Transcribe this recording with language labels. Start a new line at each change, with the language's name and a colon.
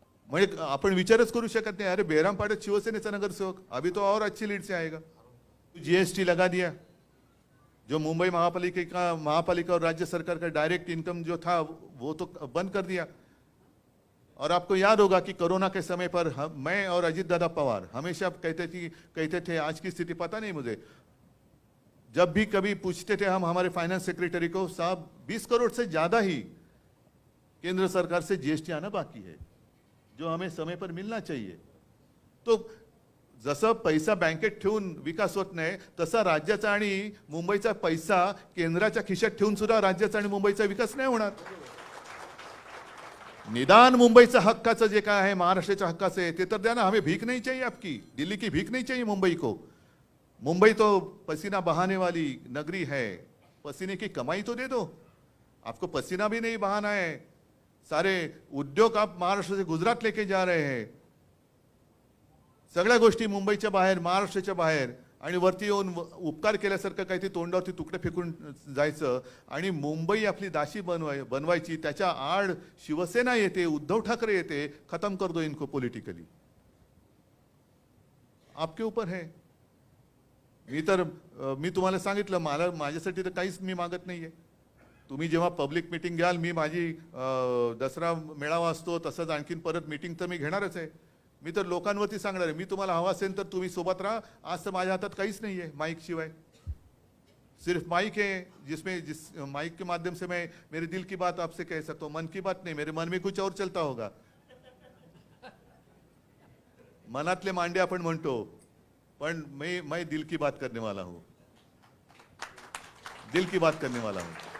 Marathi: म्हणजे आपण विचारच करू शकत नाही, अरे बेरामपाड्यात शिवसेनेचा नगरसेवक,
Hindi: अभी तो और अच्छी लीड से आएगा। जीएसटी लगा दिया, जो मुंबई महापालिका और राज्य सरकार का डायरेक्ट इनकम जो था वो तो बंद कर दिया। और आपको याद होगा कि कोरोना के समय पर मैं और अजीत दादा पवार हमेशा कहते थे, आज की स्थिति पता नहीं मुझे, जब भी कभी पूछते थे हम हमारे फाइनेंस सेक्रेटरी को, साहब 20 करोड़ से ज्यादा ही केंद्र सरकार से जीएसटी आना बाकी है, जो हमें समय पर मिलना चाहिए।
Marathi: तो जसं पैसा बँकेत ठेवून विकास होत नाही, तसा राज्याचा आणि मुंबईचा पैसा केंद्राच्या खिशात ठेवून सुद्धा राज्याचा आणि मुंबईचा विकास नाही होणार। निदान मुंबईचा हक्काचं जे काय आहे, महाराष्ट्राच्या हक्काचं आहे ते तर द्या ना,
Hindi: हमें भीख नहीं चाहिए आपकी, दिल्ली की भीख नहीं चाहिए मुंबई को। मुंबई तो पसीना बहाने वाली नगरी है, पसीने की कमाई तो दे दो, आपको पसीना भी नहीं बहाना है। सारे उद्योग आप महाराष्ट्र से गुजरात लेके जा रहे हैं,
Marathi: सगळ्या गोष्टी मुंबईच्या बाहेर, महाराष्ट्राच्या बाहेर, आणि वरती येऊन उपकार केल्यासारखं काहीतरी तोंडावरती तुकडे फेकून जायचं आणि मुंबई आपली दासी बनवायची। त्याच्या आड शिवसेना येते, उद्धव ठाकरे येते,
Hindi: खत्म कर दो इनको पॉलिटिकली, आपके ऊपर है।
Marathi: मी तुम्हाला सांगितलं, मला माझ्यासाठी तर काहीच मी मागत नाहीये। तुम्ही जेव्हा पब्लिक मीटिंग घ्याल, मी माझी दसरा मेळावा असतो तसंच आणखीन परत मीटिंग तर मी घेणारच आहे। मी तर लोकांवरती सांगणार आहे, मी तुम्हाला हवा असेल तर तुम्ही सोबत राहा। आज तर माझ्या हातात काहीच नाही आहे माइक शिवाय,
Hindi: सिर्फ माइक है जिस माइक के माध्यम से मैं मेरे दिल की बात आपसे कह सकता हूँ। मन की बात नहीं, मेरे मन में कुछ और चलता होगा।
Marathi: मनातले मांडे आपण म्हणतो, पण
Hindi: मैं दिल की बात करने वाला हूँ, दिल की बात करने वाला हूँ।